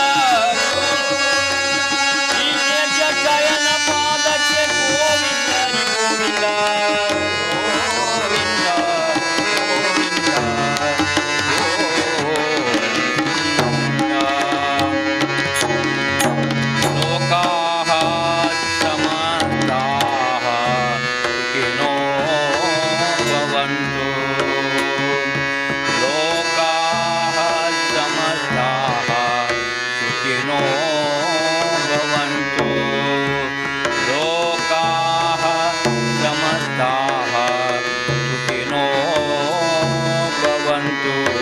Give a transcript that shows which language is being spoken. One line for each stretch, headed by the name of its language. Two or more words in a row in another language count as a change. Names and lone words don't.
Kannada: ಶ್ರೀ ಶೇಷಶಯನ ಪಾದಕ್ಕೆ ಗೋವಿಂದ ಗೋವಿಂದ ಗೋವಿಂದ
Sanskrit: ಲೋಕಾಃ ಸಮಸ್ತಾಃ ಸುಖಿನೋ ಭವಂತು ಲೋಕಾಃ ಸಮಸ್ತಾಃ ಸುಖಿನೋ ಭವಂತು ಲೋಕಾಃ ಸಮಸ್ತಾಃ ಸುಖಿನೋ ಭವಂತು